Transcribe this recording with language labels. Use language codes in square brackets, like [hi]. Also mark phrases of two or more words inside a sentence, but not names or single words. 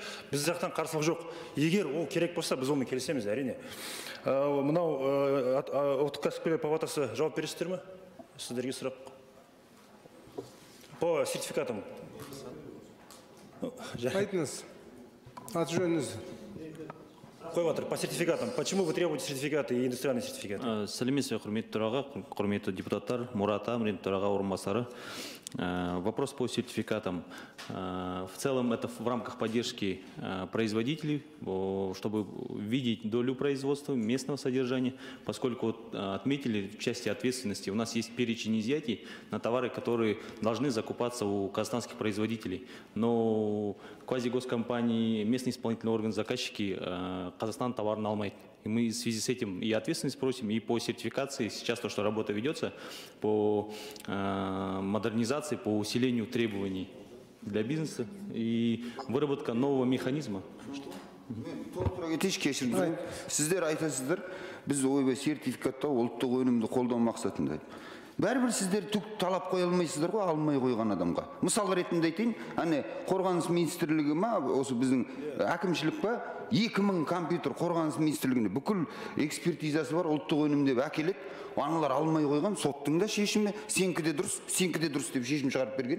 [kk] Біз жақтан қарсылық жоқ. Егер ол керек болса, біз оны келсеміз, әрине. Мынау ұлттық кәсіпкерлер палатасы жауап бересіздер ме? Сіздерге сұрақ. [ru] По сертификатам. [kk] Айтыңыз, аты жөніңіз. Қойватыр, [ru] по сертификатам. Почему вы требуете сертификаты и индустриальные сертификаты? [kk] Сәлеметсіз, құрметті төраға, құрметті депутаттар, Мурат Амрин, төраға орынбасары. [ru] Вопрос по сертификатам. В целом это в рамках поддержки производителей, чтобы видеть долю производства, местного содержания, поскольку отметили в части ответственности, у нас есть перечень изъятий на товары, которые должны закупаться у казахстанских производителей. Но квазигоскомпании, местный исполнительный орган, заказчики [kk] Казахстан товар алмайды. [ru] И мы в связи с этим и ответственность просим, и по сертификации. Сейчас то, что работа ведется по модернизации, по усилению требований для бизнеса и выработка нового механизма. [kk] Сіздер айтасыздар, біз ойбай сертификатта ұлттық өнімді қолдау мақсатында. Бәрібір сіздер түк талап қоя алмайсыздар ғой, алмай қойған адамға. Мысал ретінде айтайын, қорғаныс министрлігі ма, осы біздің әкімшілік па, 2000 компьютер қорғаныс министрлігіне бүкіл экспертизасы бар ұлттық өнім деп әкеледі, аналар алмай қойған, соттың да шешімі, сенікі де дұрыс деп шешім шығарып берген.